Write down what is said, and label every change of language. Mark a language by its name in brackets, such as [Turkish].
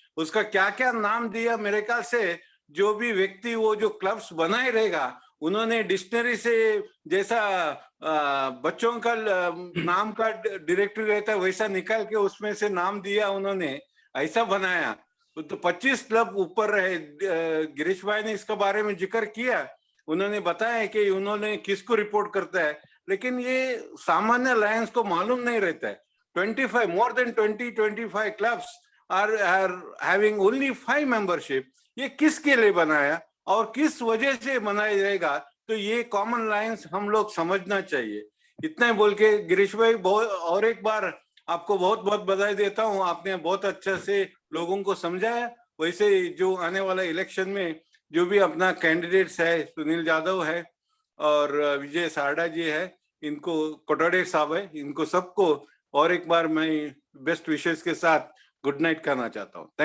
[Hindi] उसका क्या क्या नाम दिया, मेरे ख्याल से जो भी व्यक्ति वो जो क्लब्स बनाए रहेगा, उन्होंने डिक्शनरी से जैसा बच्चों का नाम का डायरेक्टरी रहता है वैसा निकाल के उसमें से नाम दिया उन्होंने, ऐसा बनाया। तो 25 क्लब ऊपर है। गिरीश भाई ने इसके बारे में जिक्र किया, उन्होंने बताया कि उन्होंने किसको रिपोर्ट करता है, लेकिन ये सामान्य लायंस को मालूम नहीं रहता है। [English] 25 more than 25 clubs are having only 5 membership. [Hindi] ये किसके लिए बनाया और किस वजह से बनाया जाएगा, तो ये कॉमन लाइंस हम लोग समझना चाहिए। इतना ही बोल के गिरीश भाई, और एक बार आपको बहुत बहुत बधाई देता हूँ, आपने बहुत अच्छा से लोगों को समझाया। वैसे जो आने वाला इलेक्शन में जो भी अपना कैंडिडेट्स है, सुनील यादव है और विजय सारडा जी है, इनको कोटोडे साहब है, इनको सबको और एक बार मैं बेस्ट विशेष के साथ गुड नाइट कहना चाहता हूँ।